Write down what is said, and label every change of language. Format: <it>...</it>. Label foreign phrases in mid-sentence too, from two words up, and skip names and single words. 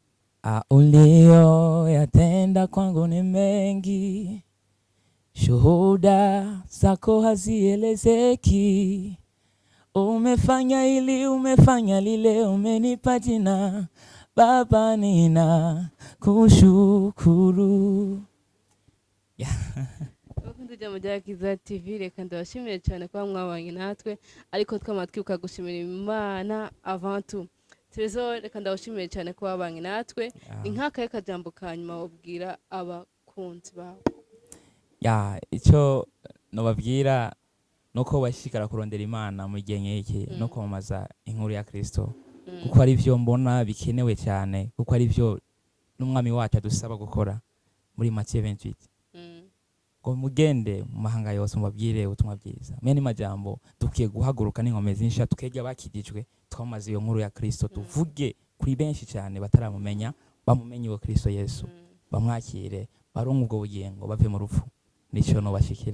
<sw>ulioyatenda kwangu ni mengi shuhuda zako hazielezeki umefanya ili umefanya lile umenipa jina Baba nina kushukuru</sw> <rn>Bakunze mumuryango TV reka ndabashimire cyane kwa mwabanye natwe ariko twamatwibuka gushimira Imana</rn> <fr>avant tout</fr> <rn>Trésor reka ndabashimire cyane kwa wabanye natwe inkaka y'akajambo kanyuma wabwira abakunzi bawe ya icyo nobabwira nuko bashikara kurondera Imana mu gihe nk'iki no kwamamaza inkuru ya Kristo kuko ari byo mbona bikenewe cyane kuko ari byo n'umwami wacu adusaba gukora muri Matthieu 28 ngo mugende mu mahanga yose mubabwire ubutumwa bwiza mene majambo dukiye guhaguruka n'inkomezi nsha tukejya bakijijwe twamaze iyo nkuru ya Kristo tuvuge kuri benshi cyane bataramumenya bamumenye uwo Kristo Yesu bamwakire baronke ubwo bugingo bave mu rupfu nico no bashikira</rn>